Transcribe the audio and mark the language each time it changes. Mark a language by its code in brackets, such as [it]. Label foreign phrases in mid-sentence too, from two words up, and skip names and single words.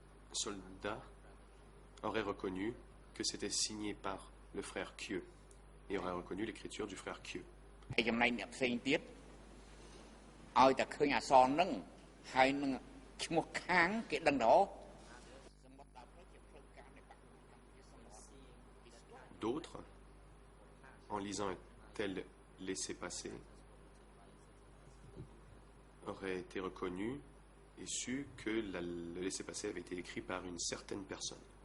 [fr] soldats auraient reconnu que c'était signé par le frère Kieu et auraient reconnu l'écriture du frère Kieu. [km] ហើយចំណែកអ្នកផ្សេងទៀតឲ្យតែឃើញអក្សរហ្នឹងហើយនឹងឈ្មោះខាងគេដឹងទៅ [fr] D'autres, en lisant un tel laissez-passer, auraient été reconnus et su que le laissez-passer avait été écrit par une certaine personne.